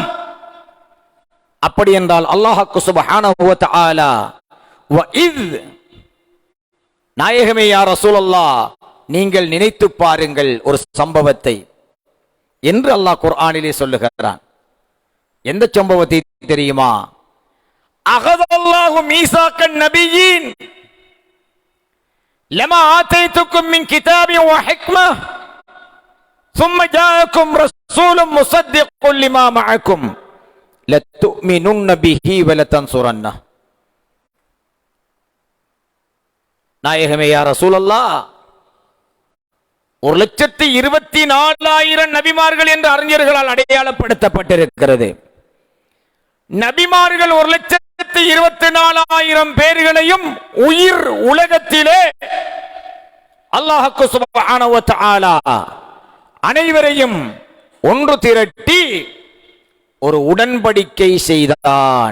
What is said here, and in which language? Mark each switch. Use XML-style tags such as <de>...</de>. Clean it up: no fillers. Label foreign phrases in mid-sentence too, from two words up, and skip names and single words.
<ta>அப்படி என்றால்</ta> <ar>الله سبحانه وتعالى وإذ,</ar> <ta>நாயகமே</ta> <ar>يا رسول الله,</ar> <ta>நீங்கள் நினைத்து பாருங்கள் ஒரு சம்பவத்தை என்று அல்லாஹ் குர்ஆனிலே சொல்லுகிறான். எந்த சம்பவத்தை தெரியுமா?</ta> <ar>أخذ الله ميثاق النبيين لما آتيتكم من كتاب وحكمة ثم جاءكم رسول مصدق لما معكم لتؤمنن به ولتنصرنه.</ar> <ta>நாயகமே</ta> <ar>يا رسول الله,</ar> <ta>1,24,000 நபிமார்கள் என்று அறிஞர்களால் அடையாளப்படுத்தப்பட்டிருக்கிறது. நபிமார்கள் 1,24,000 பேர்களையும் உயிர் உலகத்திலே</ta> <ar>الله سبحانه وتعالى</ar> <ta>அனைவரையும் ஒன்று திரட்டி ஒரு உடன்படிக்கை செய்தான்.</ta>